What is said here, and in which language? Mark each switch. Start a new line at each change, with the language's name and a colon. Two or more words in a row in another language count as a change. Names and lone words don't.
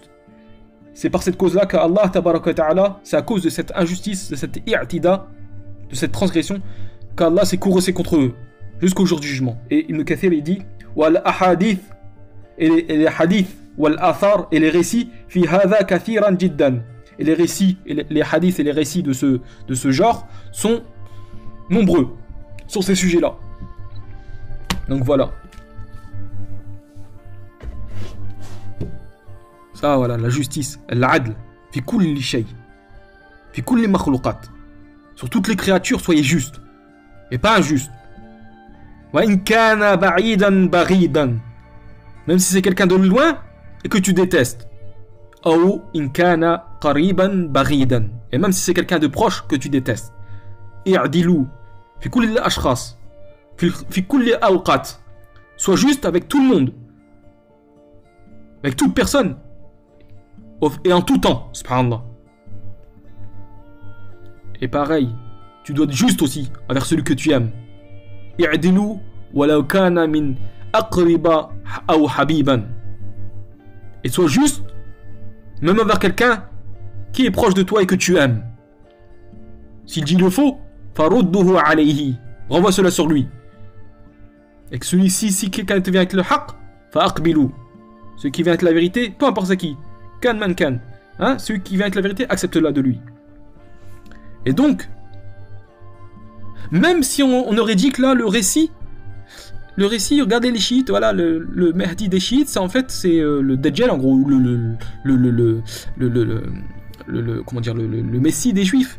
French: C'est par cette cause-là qu'
Arabic: الله تبارك وتعالى,
French: c'est à cause de cette injustice, de cette i'tida, de cette transgression, qu'Allah s'est courroucé contre eux, jusqu'au jour du jugement. Et Ibn Kathir il dit,
Arabic: والأحاديث,
French: et les hadiths,
Arabic: والآثار,
French: et les récits,
Arabic: في هذا كثيرا جدا.
French: Et les récits, et les hadiths et les récits de ce genre sont nombreux sur ces sujets-là. Donc voilà. Ça voilà, la justice, l'adl,
Arabic: في كل شيء، في كل مخلوقات.
French: Sur toutes les créatures, soyez justes et pas injustes.
Arabic: وإن كان بعيدا بغيضا.
French: Même si c'est quelqu'un de loin et que tu détestes.
Arabic: Ou إن كان قريبا بغيضا.
French: Et même si c'est quelqu'un de proche que tu détestes.
Arabic: اعدلوا في كل الأشخاص. في كل أوقات.
French: Sois juste avec tout le monde. Avec toute personne. Et en tout temps, subhanallah. Et pareil, tu dois être juste aussi envers celui que tu aimes.
Arabic: اعدلوا ولو كان من أقربا أو حبيبا.
French: Et sois juste même envers quelqu'un qui est proche de toi et que tu aimes. S'il dit le faux,
Arabic: فردّه عليه.
French: Renvoie cela sur lui. Et que celui-ci, si quelqu'un te vient avec le haqq, fa'aqbilu. Celui qui vient avec la vérité, peu importe c'est qui.
Arabic: كان من كان.
French: Hein? Celui qui vient avec la vérité, accepte-la de lui. Et donc, même si on aurait dit que là, le récit, regardez les chiites, voilà, le Mahdi des chiites, ça en fait, c'est le Dajjal, en gros, comment dire, le Messie des juifs.